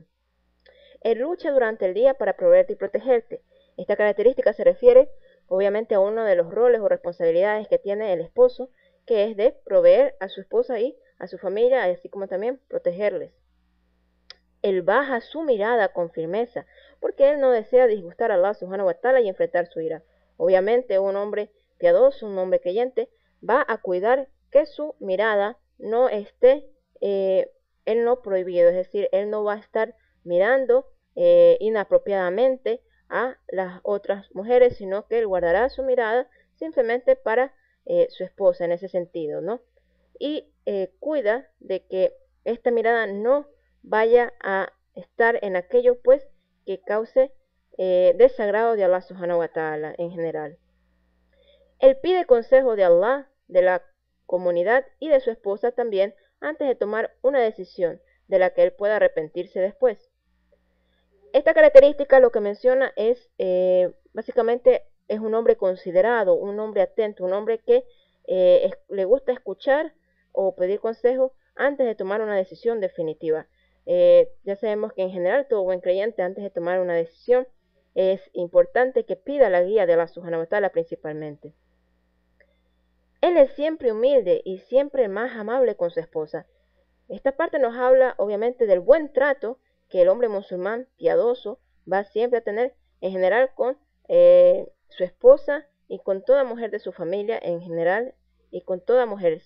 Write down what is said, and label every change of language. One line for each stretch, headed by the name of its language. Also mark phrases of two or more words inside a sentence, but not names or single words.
Spanish: Él lucha durante el día para proveerte y protegerte. Esta característica se refiere obviamente a uno de los roles o responsabilidades que tiene el esposo, que es de proveer a su esposa y a su familia, así como también protegerles. Él baja su mirada con firmeza, porque él no desea disgustar a Allah
Arabic: سبحانه وتعالى
Spanish: y enfrentar su ira. Obviamente un hombre piadoso, un hombre creyente, va a cuidar que su mirada no esté en lo prohibido, es decir, él no va a estar mirando inapropiadamente a las otras mujeres, sino que él guardará su mirada simplemente para su esposa en ese sentido, ¿no? Y cuida de que esta mirada no vaya a estar en aquello pues que cause desagrado de Allah
Arabic: سبحانه وتعالى
Spanish: en general. Él pide consejo de Allah, de la comunidad y de su esposa también antes de tomar una decisión de la que él pueda arrepentirse después. Esta característica lo que menciona es básicamente es un hombre considerado, un hombre atento, un hombre que le gusta escuchar o pedir consejo antes de tomar una decisión definitiva. Ya sabemos que en general todo buen creyente antes de tomar una decisión es importante que pida la guía de Allah
Arabic: سبحانه وتعالى
Spanish: principalmente. Él es siempre humilde y siempre más amable con su esposa. Esta parte nos habla obviamente del buen trato que el hombre musulmán piadoso va siempre a tener en general con su esposa y con toda mujer de su familia en general y con toda mujer.